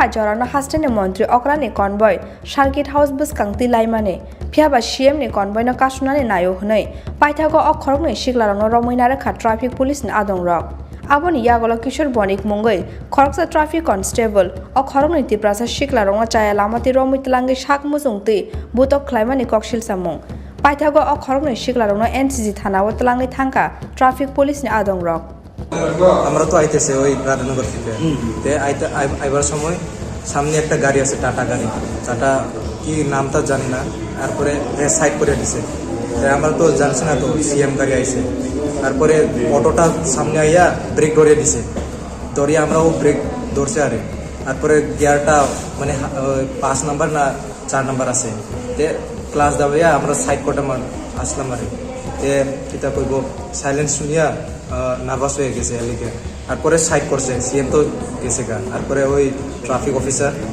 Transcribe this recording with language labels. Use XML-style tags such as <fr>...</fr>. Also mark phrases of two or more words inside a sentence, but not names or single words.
<trp>jorano hastene montri okrani convoy Circuit House biskangti laimane phiaba CM ni convoy no kasunani nayo hnai paithago ok khorok ni shiklarano romoinare kha</trp> <en>traffic police</en> <trp>ni adong rok aboni yagolo Kishore Bonik mungai khoroksa</trp> <en>traffic constable</en> <trp>ok khorok niti prasha shiklarong chaya lamati romoitlangi shak musungti butok khlaimani kokshil samung পাইথাগো অখরগনি শিকলারনো এনসিজি থানাও তলাঙ্গি থাঙ্কা</trp> <en>traffic police</en> <trp>নি আদং রক</trp> <bn>আমরা তো আইতেছে ওই রাধানগর থেকে তে আইবার সময় সামনে একটা গাড়ি আছে টাটা গাড়ি টাটা কি নামটা জানি না তারপরে সাইড করে দিছে আমরা তো জানছি না তো সিএম গাড়ি আইছে তারপরে অটোটা সামনে আইয়া ব্রেক ধরে দিছে ধরিয়ে আমরা ও ব্রেক ধরছে আরে তারপরে গিয়ারটা মানে 5 নাম্বার না 4 নাম্বার আছে তে ক্লাস দাবাইয়া আমরা সাইড কোটা আসলাম আরে তে কিতা কইব সাইলেন্স শুনিয়া নার্ভাস হয়ে গেছে এলিকে তারপরে সাইড করছে সিএম তো গেছে গা তারপরে ওই ট্রাফিক অফিসার</bn>